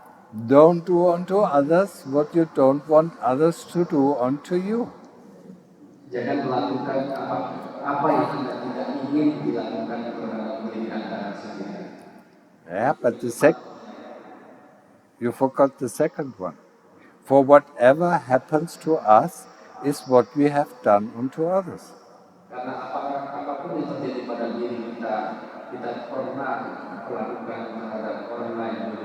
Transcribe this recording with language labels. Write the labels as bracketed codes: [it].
[en] Don't do unto others what you don't want others to do unto you. [id] Jangan melakukan apa yang Anda tidak ingin dilakukan terhadap diri Anda sendiri. [en] Yeah, but you forgot the second one. For whatever happens to us is what we have done unto others. [id] Karena apapun yang terjadi pada diri kita, kita pernah melakukan terhadap orang lain.